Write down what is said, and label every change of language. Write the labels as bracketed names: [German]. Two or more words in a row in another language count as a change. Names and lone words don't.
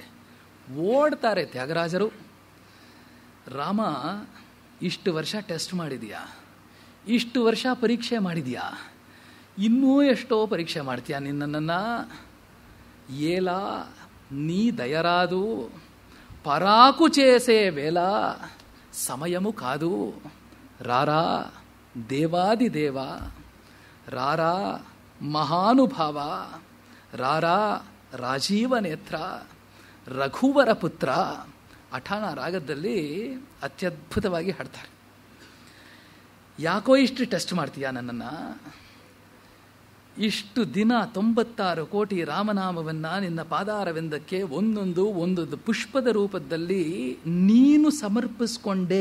[Kannada] ಓಡ್ತಾರೆ ತ್ಯಾಗರಾಜರು. ರಾಮ, ಇಷ್ಟು ವರ್ಷ ಟೆಸ್ಟ್ ಮಾಡಿದೀಯಾ, ಇಷ್ಟು ವರ್ಷ ಪರೀಕ್ಷೆ ಮಾಡಿದೀಯಾ, ಇನ್ನೂ ಎಷ್ಟೋ ಪರೀಕ್ಷೆ ಮಾಡ್ತೀಯಾ ನಿನ್ನನ್ನು? [Telugu] ఏల నీ దయరాదు పరాకు చేసే వేళ సమయము కాదు. రారా దేవాది దేవ, రారా మహానుభావ, రారా రాజీవ నేత్ర, రఘువర పుత్ర. [Kannada] ಅಠಾಣ ರಾಗದಲ್ಲಿ ಅತ್ಯದ್ಭುತವಾಗಿ ಹಾಡ್ತಾರೆ. ಯಾಕೋ ಇಷ್ಟು ಟೆಸ್ಟ್ ಮಾಡ್ತೀಯಾ ನನ್ನನ್ನು? ಇಷ್ಟು ದಿನ 96 ಕೋಟಿ ರಾಮನಾಮವನ್ನು ನಿನ್ನ ಪಾದಾರವಿಂದಕ್ಕೆ ಒಂದೊಂದು ಪುಷ್ಪದ ರೂಪದಲ್ಲಿ ನೀನು ಸಮರ್ಪಿಸ್ಕೊಂಡೆ.